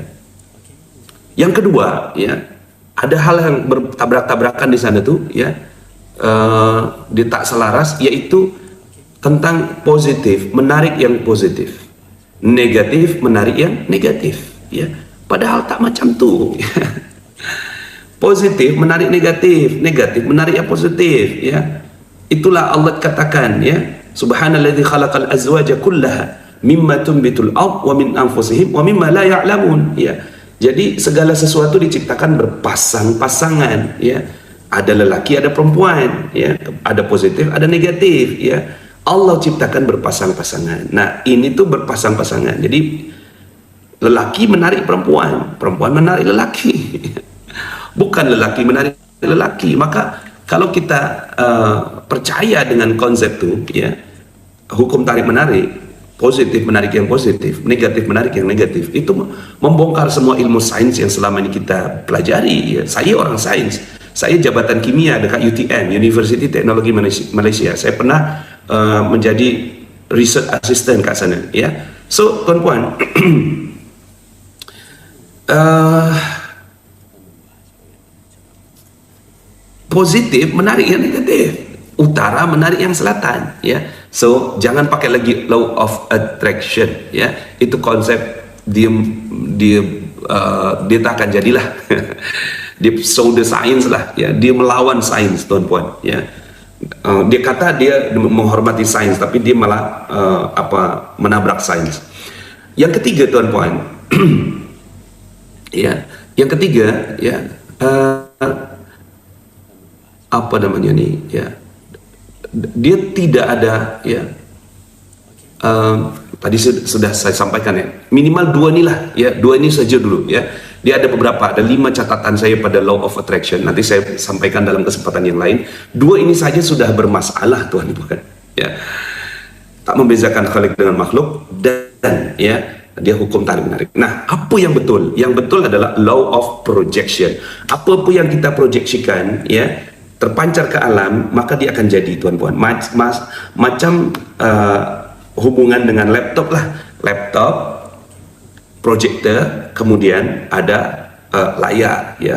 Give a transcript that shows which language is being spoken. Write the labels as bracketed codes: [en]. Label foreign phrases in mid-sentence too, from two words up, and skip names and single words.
[ms] Yang kedua, ya, ada hal yang bertabrak-tabrakan di sana tuh, ya, dia tak selaras, yaitu tentang positif menarik yang positif, negatif menarik yang negatif, ya. Padahal tak macam tu. Positif menarik negatif, negatif menarik yang positif, ya. Itulah Allah katakan, ya, [ar] سبحان الذي خلق الأزواج كلها مما تنبت الأرض ومن أنفسهم ومما لا يعلمون, [ms] ya. Jadi segala sesuatu diciptakan berpasang-pasangan, ya. Ada lelaki, ada perempuan, ya. Ada positif, ada negatif, ya. Allah ciptakan berpasang-pasangan. Nah, ini tuh berpasang-pasangan. Jadi lelaki menarik perempuan, perempuan menarik lelaki. Bukan lelaki menarik lelaki. Maka kalau kita percaya dengan konsep itu, ya, hukum tarik menarik, positif menarik yang positif, negatif menarik yang negatif, itu membongkar semua ilmu sains yang selama ini kita pelajari, ya. Saya orang sains, saya jabatan kimia dekat UTM, University Teknologi Malaysia. Saya pernah menjadi [en] research assistant [ms] kat sana, ya. So, tuan-puan, positif menarik yang negatif, utara menarik yang selatan, ya. So, jangan pakai lagi [en] law of attraction, [ms] ya. Itu konsep dia dia tak akan jadilah. Dia pseudo sains lah, ya. Dia melawan sains, tuan-puan, ya. Dia kata dia menghormati sains, tapi dia malah menabrak sains. Yang ketiga, tuan-puan, ya, yang ketiga, ya, apa namanya nih, ya, dia tidak ada, ya, tadi sudah saya sampaikan, ya, minimal dua nih lah, ya, dua ini saja dulu, ya. Dia ada beberapa, ada 5 catatan saya pada [en] law of attraction, [ms] nanti saya sampaikan dalam kesempatan yang lain. Dua ini saja sudah bermasalah, tuan-tuan, ya. Tak membezakan khalik dengan makhluk, dan ya, dia hukum tarik menarik. Nah, apa yang betul? Yang betul adalah [en] law of projection. [ms] Apa-apa yang kita proyeksikan, ya, terpancar ke alam, maka dia akan jadi, tuan-puan. Macam hubungan dengan laptop lah. Laptop, proyektor, kemudian ada layar, ya.